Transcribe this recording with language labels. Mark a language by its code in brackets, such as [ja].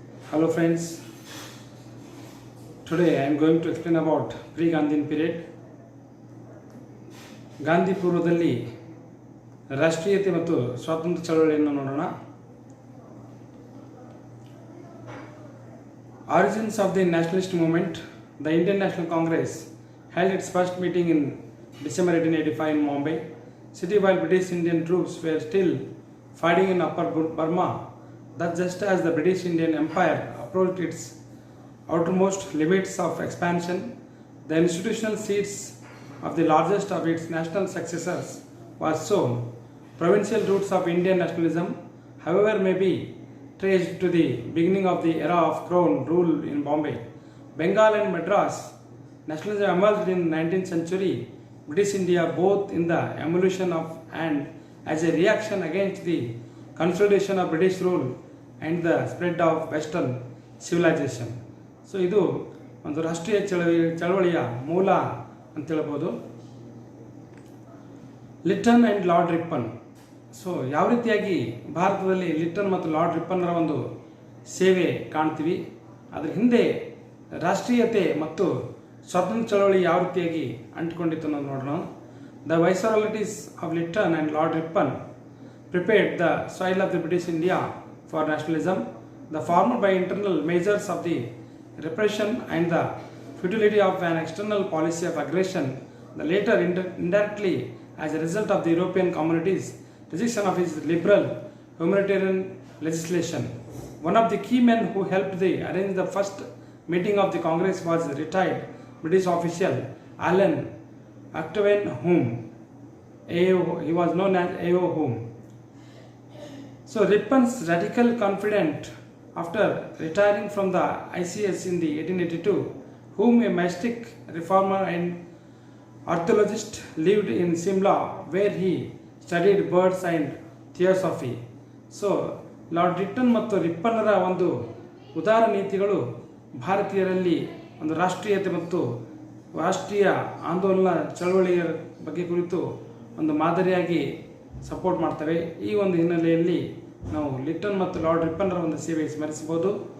[en] Hello friends, today I am going to explain about pre-Gandhian period. [kn] Gandhi ಪೂರ್ವದಲ್ಲಿ ರಾಷ್ಟ್ರೀಯತೆ ಮತ್ತು ಸ್ವಾತಂತ್ರ್ಯ ಚಳವಳಿಯನ್ನು ನೋಡೋಣ. [en] Origins of the nationalist movement. The Indian National Congress held its first meeting in December 1885 in Mumbai city while British Indian troops were still fighting in Upper Burma. That just as the British Indian Empire approached its outermost limits of expansion, the institutional seats of the largest of its national successors was sown. Provincial roots of Indian nationalism, however, may be traced to the beginning of the era of Crown rule in Bombay. Bengal and Madras nationalism emerged in the 19th century, British India both in the evolution of and as a reaction against the consolidation of British rule and the spread of Western civilization. [kn] So ಇದು ಒಂದು ರಾಷ್ಟ್ರೀಯ ಚಳವಳಿಯ ಮೂಲ ಅಂತ ಹೇಳ್ಬೋದು. Lytton and lord Ripon. So ಯಾವ ರೀತಿಯಾಗಿ ಭಾರತದಲ್ಲಿ ಲಿಟ್ಟನ್ ಮತ್ತು ಲಾರ್ಡ್ ರಿಪ್ಪನ್ರ ಒಂದು ಸೇವೆ ಕಾಣ್ತೀವಿ, ಅದರ ಹಿಂದೆ ರಾಷ್ಟ್ರೀಯತೆ ಮತ್ತು ಸ್ವಾತಂತ್ರ್ಯ ಚಳವಳಿ ಯಾವ ರೀತಿಯಾಗಿ ಅಂಟಿಕೊಂಡಿತ್ತು ಅನ್ನೋದು ನೋಡೋಣ. [en] The viceroyalties of Lytton and Lord Ripon prepared the soil of the British India for nationalism, the former by internal measures of the repression and the futility of an external policy of aggression, the later indirectly as a result of the European communities' rejection of his liberal humanitarian legislation. One of the key men who helped arrange the first meeting of the Congress was retired British official Allen Acton Hume. He was known as A.O. Hume. So Rippon's radical confidant after retiring from the ICS in the 1882, whom a mystic reformer and ornithologist lived in Simla where he studied birds and theosophy. [kn] So lord Lytton ಮತ್ತು ರಿಪ್ಪನ್ನರ ಒಂದು ಉದಾರ ನೀತಿಗಳು ಭಾರತೀಯರಲ್ಲಿ ಒಂದು ರಾಷ್ಟ್ರೀಯತೆ ಮತ್ತು ರಾಷ್ಟ್ರೀಯ ಆಂದೋಲನ ಚಳವಳಿಯ ಬಗ್ಗೆ ಕುರಿತು ಒಂದು ಮಾದರಿಯಾಗಿ ಸಪೋರ್ಟ್ ಮಾಡ್ತವೆ. ಈ ಒಂದು ಹಿನ್ನೆಲೆಯಲ್ಲಿ ನಾವು ಲಿಟ್ಟನ್ ಮತ್ತು ಲಾರ್ಡ್ ರಿಪ್ಪನ್ರ ಒಂದು ಸೇವೆ ಸ್ಮರಿಸಬಹುದು.